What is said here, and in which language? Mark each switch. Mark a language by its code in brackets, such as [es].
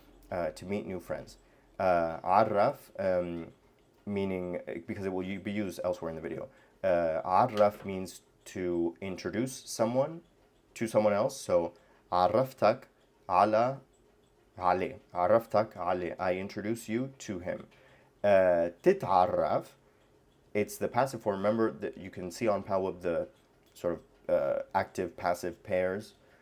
[en] To meet new friends. عرف, meaning, because it will be used elsewhere in the video. عرف means to introduce someone to someone else. [ar] So عرفتك على علي. عرفتك علي, [en] I introduce you to him. تتعرف, it's the passive form. Remember that you can see on PalWeb the sort of active passive pairs.